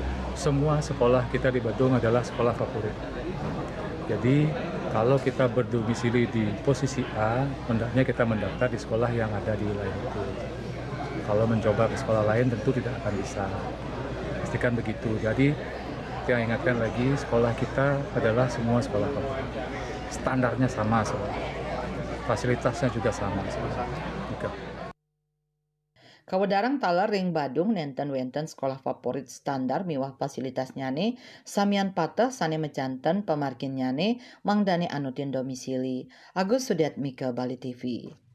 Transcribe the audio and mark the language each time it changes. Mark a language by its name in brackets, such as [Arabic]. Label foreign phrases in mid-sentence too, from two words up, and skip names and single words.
[Indonesian] Semua sekolah kita di Badung adalah sekolah favorit. Jadi kalau kita berdomisili di posisi A, hendaknya kita mendaftar di sekolah yang ada di wilayah itu. Kalau mencoba ke sekolah lain tentu tidak akan bisa. Pastikan begitu. Jadi saya ingatkan lagi, sekolah kita adalah semua sekolah favorit. Standarnya sama semua. Fasilitasnya juga sama semua. [Balinese] Kawedarang talar ring Badung nenten-wenten sekolah favorit standar miwah fasilitas nyane samian pateh sane mejanten pemargin nyane mangdane anutin domisili. [Indonesian] Agus Sudiatmika, Bali TV.